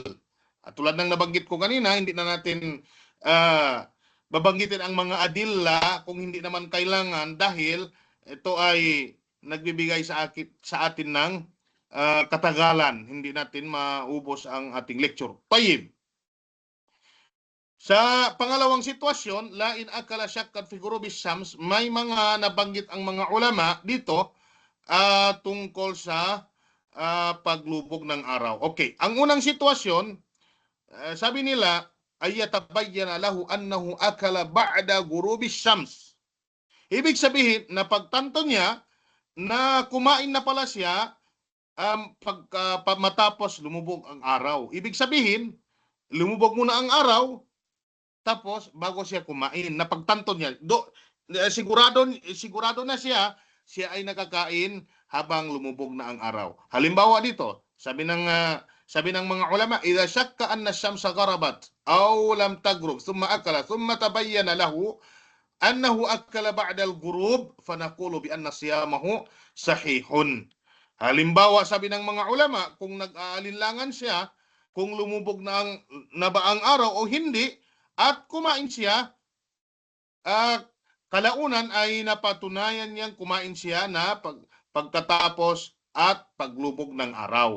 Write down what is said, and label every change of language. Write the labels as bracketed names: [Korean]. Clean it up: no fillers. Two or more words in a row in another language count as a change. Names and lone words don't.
[Filipino] At tulad ng nabanggit ko kanina, hindi na natin babanggitin ang mga adilla kung hindi naman kailangan dahil ito ay nagbibigay sa atin ng katagalan. Hindi natin maubos ang ating lecture. Tayyib. Sa pangalawang sitwasyon, [Arabic] لا إن أكل شاكا في غروب الشمس, [Filipino] may mga nabanggit ang mga ulama dito tungkol sa paglubog ng araw. Okay, ang unang sitwasyon, sabi nila, ay [Arabic] يتبين له أنه أكل بعد غروب الشمس. [Filipino] Ibig sabihin, na pagtanto niya na kumain na pala siya matapos lumubog ang araw. Ibig sabihin, lumubog muna ang araw, tapos bago siya kumain, napagtanto niya, sigurado na siya ay nakakain habang lumubog na ang araw. Halimbawa dito, sabi ng mga ulama, [Arabic] إذا شك أن الشمس غربت أو لم تغرب ثم أكل ثم تبين له أنه أكل بعد الغروب فنقول بأن صيامه صحيح. [Filipino] Halimbawa, sabi ng mga ulama, kung nag-aalinlangan siya kung lumubog na ba ang araw o hindi, at kumain siya, kalaunan ay napatunayan niyang kumain siya na pagkatapos at paglubog ng araw.